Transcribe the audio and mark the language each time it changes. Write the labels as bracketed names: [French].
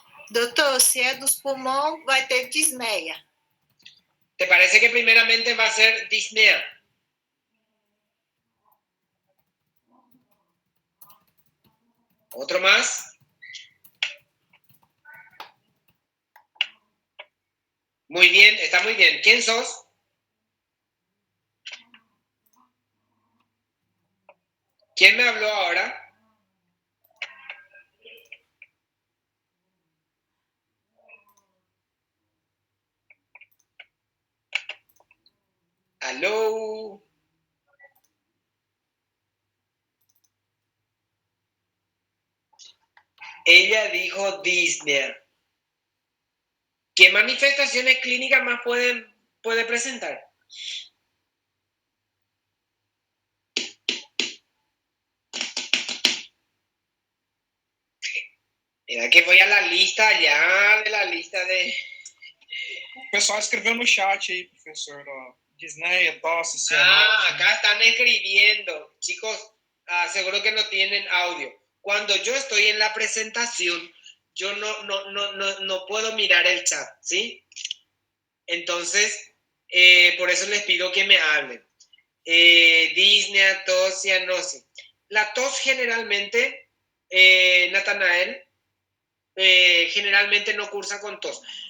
[Portuguese] Doutor, se é dos pulmões, vai ter disneia. [Spanish] ¿Te parece que primeramente va a ser disnea? ¿Otro más? Muy bien, está muy bien. ¿Quién sos? ¿Quién me habló ahora? ¿Aló? Ella dijo disnea. ¿Qué manifestaciones clínicas más puede presentar? Mira que voy a la lista ya, de la lista de... [Portuguese] O pessoal escreveu no chat aí, professor, ó. Disneia, tosse, cianose. [Spanish] Acá están escribiendo. Chicos, seguro que no tienen audio. Cuando yo estoy en la presentación, yo no puedo mirar el chat, ¿sí? Entonces, por eso les pido que me hablen. Disnea, tos, cianosis. La tos generalmente, Natanael, generalmente no cursa con tos.